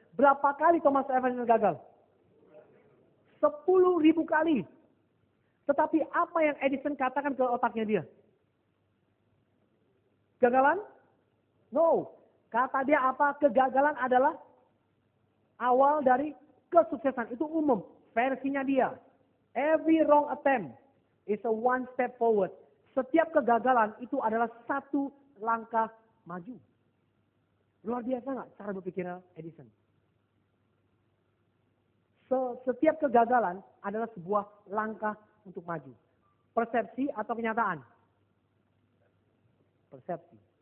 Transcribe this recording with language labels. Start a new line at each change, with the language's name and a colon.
Indonesian: Berapa kali Thomas Alva Edison gagal? 10.000 kali. Tetapi apa yang Edison katakan ke otaknya dia? Kegagalan? No. Kata dia apa? Kegagalan adalah awal dari kesuksesan. Itu umum. Versinya dia.
English: Every wrong attempt is a one step forward.
Indonesian: Setiap kegagalan itu adalah satu langkah maju. Luar biasa nggak cara berpikirnya Edison? Setiap kegagalan adalah sebuah langkah untuk maju. Persepsi atau kenyataan? Persepsi.